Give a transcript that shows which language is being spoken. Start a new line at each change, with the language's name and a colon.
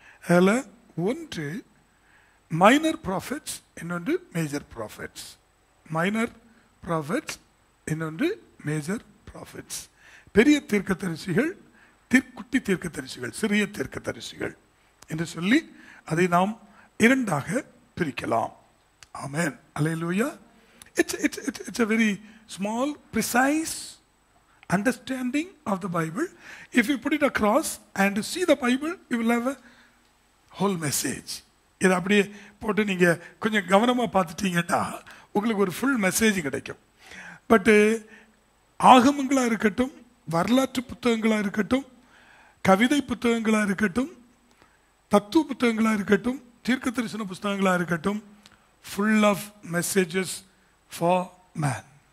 Tamil: அதில் ஒன்று minor profits, இன்னொன்று மேஜர் ப்ராஃபிட்ஸ். மைனர் ப்ராஃபிட்ஸ், இன்னொன்று மேஜர் ப்ராஃபிட்ஸ். பெரிய தீர்க்கதரிசிகள், குட்டி தீர்க்கதரிசிகள், சிறிய தீர்க்கதரிசிகள் என்று சொல்லி அதை நாம் 2ஆக பிரிக்கலாம். ஆமென். அல்லேலூயா.
English: It's a very small, precise understanding of the Bible. If you put it across and see the Bible, you will have a whole message.
Tamil: இதை அப்படியே போட்டு நீங்கள் கொஞ்சம் கவனமாக பார்த்துட்டீங்கன்னா உங்களுக்கு ஒரு ஃபுல் மெசேஜ் கிடைக்கும். பட்டு ஆகமங்களாக இருக்கட்டும், வரலாற்று புத்தகங்களாக இருக்கட்டும், கவிதை புத்தகங்களாக இருக்கட்டும், தத்துவ புத்தகங்களாக இருக்கட்டும், தீர்க்க தரிசன புத்தகங்களாக இருக்கட்டும்,
English: Full of messages for man.